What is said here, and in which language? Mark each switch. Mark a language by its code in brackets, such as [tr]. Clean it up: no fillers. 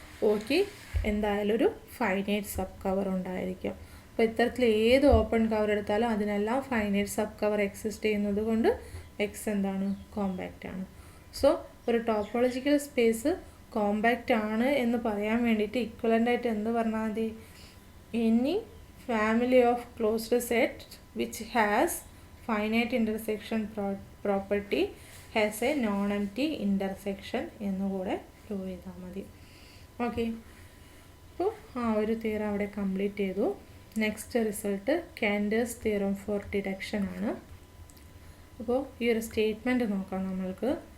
[ml] Okay, എന്തായാലും ഒരു finite sub cover ഉണ്ടായിരിക്കും. അപ്പോൾ ഇത്തരത്തിൽ ഏത് ഓപ്പൺ കവർ എടുത്താലും അതിനെല്ലാം ഫൈനൈറ്റ് സബ് കവർ എക്സിസ്റ്റ് ചെയ്യുന്നത് കൊണ്ട് എക്സ് എന്താണ്? കോമ്പാക്റ്റ് ആണ്. സോ ഒരു ടോപ്പോളജിക്കൽ സ്പേസ് കോമ്പാക്റ്റ് ആണ് എന്ന് പറയാൻ വേണ്ടിയിട്ട് ഇക്വലൻ്റ് ആയിട്ട് എന്ത് പറഞ്ഞാൽ മതി? [en] any family of closed set which has finite intersection property has a non-empty intersection [ml] എന്നുകൂടെ prove ചെയ്താൽ മതി. ഓക്കെ, അപ്പോൾ ആ ഒരു തിയറം അവിടെ കംപ്ലീറ്റ് ചെയ്തു. [en] Next result Cantor's theorem for deduction ആണ്. [ml] അപ്പോൾ ഈ ഒരു സ്റ്റേറ്റ്മെൻറ്റ് നോക്കാം നമ്മൾക്ക്.